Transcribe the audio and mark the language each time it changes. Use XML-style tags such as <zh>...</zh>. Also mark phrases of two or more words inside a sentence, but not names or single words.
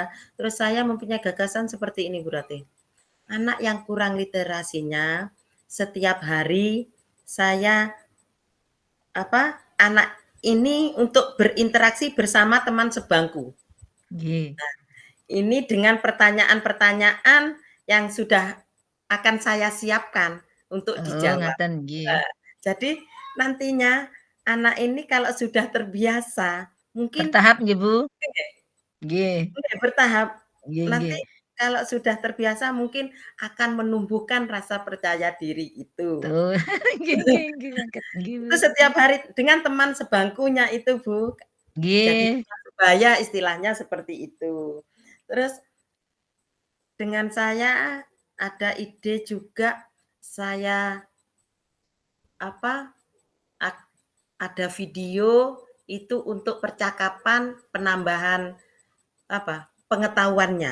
<id>Terus saya mempunyai gagasan seperti ini Bu Ratih, anak yang kurang literasinya setiap hari saya anak ini untuk berinteraksi bersama teman sebangku.</id> <jv>Nggih.</jv> <id>Ini dengan pertanyaan-pertanyaan yang sudah akan saya siapkan untuk Oh, dijawab.</id> <jv>ngaten nggih.</jv> <id>Jadi nantinya anak ini kalau sudah terbiasa, mungkin</id> <jv>Bertahap nggih, Bu? Nggih.</jv> <id>bertahap.</id> <jv>Nggih</jv> <id>Nanti</id> <jv>nggih.</jv> <id>kalau sudah terbiasa mungkin akan menumbuhkan rasa percaya diri itu. Tuh.</id> <jv>Nggih nggih nggih, saged nggih, Bu.</jv> <id>Itu setiap hari dengan teman sebangkunya itu, Bu. Jadi</id> <jv>Nggih,</jv> <id>teman sebaya istilahnya seperti itu. Terus dengan saya ada ide juga saya apa, ad ada video itu untuk percakapan penambahan pengetahuannya.</id>